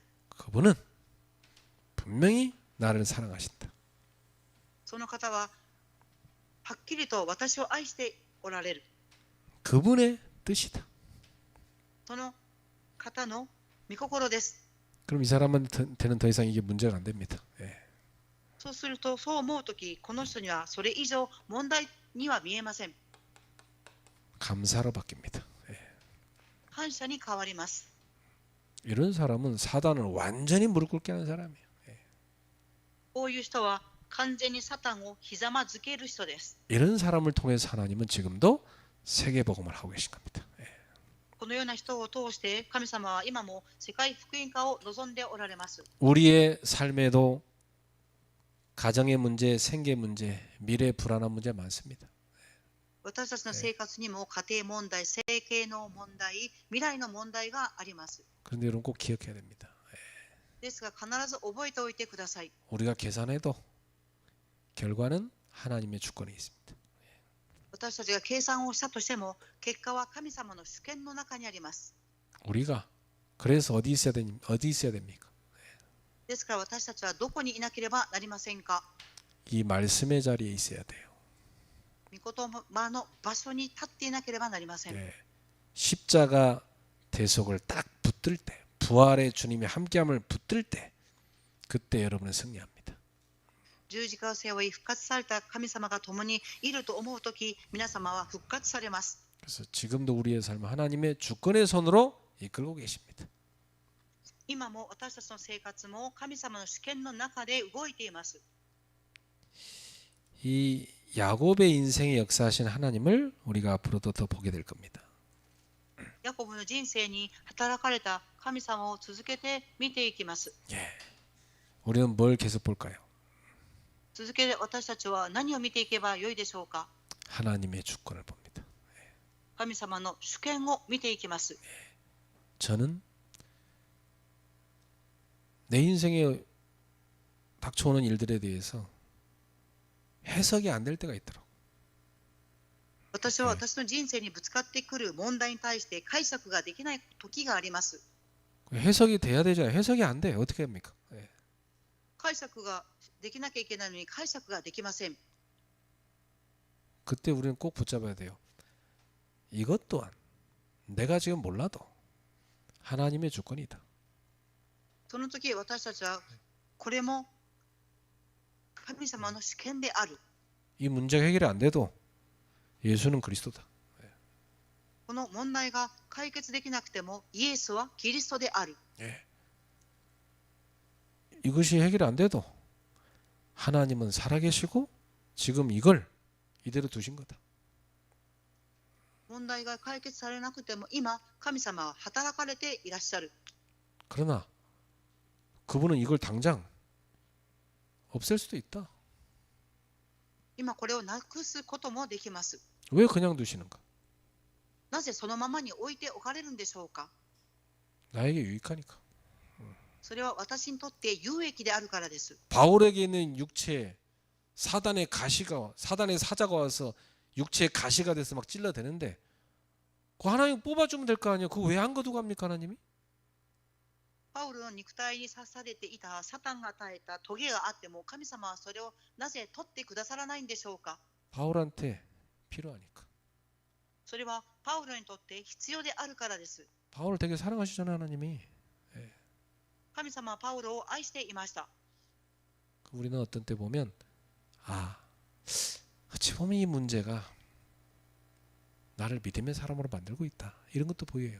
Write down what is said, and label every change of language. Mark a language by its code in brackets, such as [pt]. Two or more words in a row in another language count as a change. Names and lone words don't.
[ko] 그분은 분명히 나를 사랑하신다. [ja] その方ははっきりと私を愛しておられる。 [ko] 그분의 뜻이다. [ja] その方の御心です。 [ko] 그럼 이 사람한테는 더 이상 이게 문제가 안 됩니다. 예. [ja] そうすると、そう思うとき、この人にはそれ以上問題には見えません。 [ko] 감사로 바뀝니다. 예. [ja] 感謝に変わります。 [ko] 이런 사람은 사단을 완전히 무릎 꿇게 하는 사람이에요. 예. [ja] こういう人は完全にサタンをひざまずける人です。 [ko] 이런 사람을 통해서 하나님은 지금도 세계복음을 하고 계신 겁니다. 예. [ja] このような人を通して神様は今も世界福音化を望んでおられます。 [ko] 우리의 삶에도 가정의 문제, 생계 문제, 미래 불안한 문제 많습니다. [ja] 私たちの生活にも家庭問題、生計の問題、未来の問題があります。 [ko] 그런데 여러분 꼭 기억해야 됩니다. [ja] ですが必ず覚えておいてください。 [ko] 우리가 계산해도 결과는 하나님의 주권에 있습니다. [ja] 私たちが計算をしたとしても、結果は神様の主権の中にあります。 [ko] 우리가 그래서 어디 있어야 됩니까? [ja] ですから私たちはどこにいなければなりませんか。 [ko] 이 말씀의 자리에 있어야 돼요. [ja] 御言葉の場所に立っていなければなりません。 [ko] 네. 십자가 대속을 딱 붙들 때, 부활의 주님이 함께함을 붙들 때, 그때 여러분은 승리합니다. [ja] 十字架を背負い復活された神様が共にいると思うとき、皆様は復活されます。 [ko] 그래서 지금도 우리의 삶은 하나님의 주권의 손으로 이끌고 계십니다. [ja] 今も私たちの生活も神様の主権の中で動いています。 [ko] 이 야곱의 인생에 역사하신 하나님을 우리가 앞으로도 더 보게 될 겁니다. [ja] ヤコブの人生に働かれた神様を続けて見ていきます。 [ko] 예. 우리는 뭘 계속 볼까요? [ja] 続けて私たちは何を見ていけばよいでしょうか。 [ko] 하나님의 주권을 봅니다. [ja] 神様の主権を見ていきます。 [ko] 저는 내 인생에 닥쳐오는 일들에 대해서 해석이 안 될 때가 있더라고. [ja] 私は私の人生にぶつかってくる問題に対して解釈ができない時があります。 [ko] 해석이 돼야 되잖아요. 해석이 안 돼. 어떻게 합니까? 예. [ja] 解釈ができなきゃいけないのに解釈ができません。 [ko] 그때 우리는 꼭 붙잡아야 돼요. 이것 또한 내가 지금 몰라도 하나님의 주권이다. [ja] その時私たちはこれも神様の主権である。 [ko] 이 문제가 해결이 안 돼도 예수는 그리스도다. [ja] この問題が解決できなくてもイエスはキリストである。 [ko] 예. 이것이 해결이 안 돼도 하나님은 살아계시고 지금 이걸 이대로 두신 거다. [ja] 問題が解決されなくても今神様は働かれていらっしゃる。 [ko] 그러나 그분은 이걸 당장 없앨 수도 있다. [ja] 今これをなくすこともできます。 [ko] 왜 그냥 두시는가? [ja] なぜそのままに置いておかれるんでしょうか。 [ko] 나에게 유익하니까. [ja] それは私にとって有益であるからです。 [ko] 바울에게 있는 육체에 사단의 가시가 사단의 사자가 와서 육체의 가시가 돼서 막 찔러대는데 그 하나님 뽑아주면 될 거 아니에요. 그거 왜 안 거두갑니까 하나님이? [ja] パウロの肉体に刺されていたサタンが与えたトゲがあっても神様はそれをなぜ取ってくださらないんでしょうか。 [ko] 바울한테 필요하니까. [ja] それはパウロにとって必要であるからです。 [ko] 바울을 되게 사랑하시잖아요 하나님이. [ja] 神様はパウロを愛していました。 [ko] 우리는 어떤 때 보면 어찌 보면 이 문제가 나를 믿음의 사람으로 만들고 있다 이런 것도 보여요.